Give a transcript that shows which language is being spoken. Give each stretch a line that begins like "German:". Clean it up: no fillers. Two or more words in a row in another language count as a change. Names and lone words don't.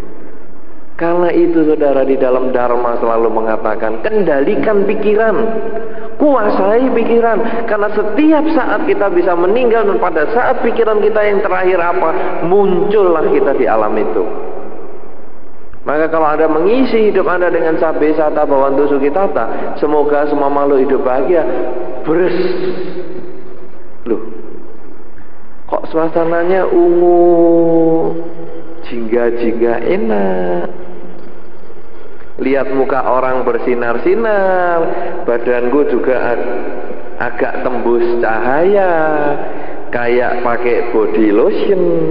Indonesian: Karena itu saudara, di dalam Dharma selalu mengatakan, kendalikan pikiran, kuasai pikiran. Karena setiap saat kita bisa meninggal, dan pada saat pikiran kita yang terakhir apa, muncullah kita di alam itu. Maka kalau Anda mengisi hidup Anda dengan
Pali: sabe sata bawantu sugitata,
Indonesian: semoga semua makhluk hidup bahagia. Bres. Loh, kok suasananya ungu, jingga-jingga enak. Lihat muka orang bersinar-sinar, badanku juga agak tembus cahaya, kayak pakai
English: body lotion.